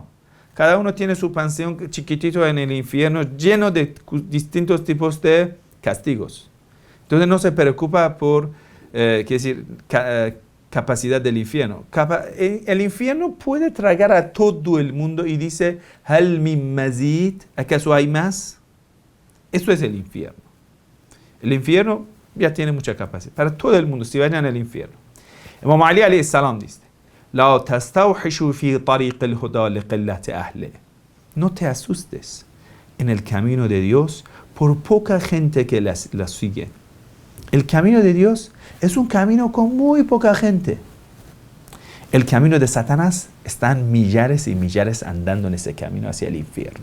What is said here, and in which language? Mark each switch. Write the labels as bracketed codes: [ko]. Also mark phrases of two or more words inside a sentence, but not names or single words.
[es] Cada uno tiene su panteón chiquitito en el infierno, lleno de distintos tipos de castigos. Entonces no se preocupa por, capacidad del infierno. El infierno puede tragar a todo el mundo y dice, [ar] هل من مزيد, [es] ¿acaso hay más? Eso es el infierno. El infierno ya tiene mucha capacidad. Para todo el mundo, si vayan al infierno. [ar] إمام علي عليه السلام dice, لا تستوحشوا في طريق الهدى لقلة أهله. [es] No te asustes en el camino de Dios por poca gente que la sigue. El camino de Dios es un camino con muy poca gente. El camino de Satanás están millares y millares andando en ese camino hacia el infierno.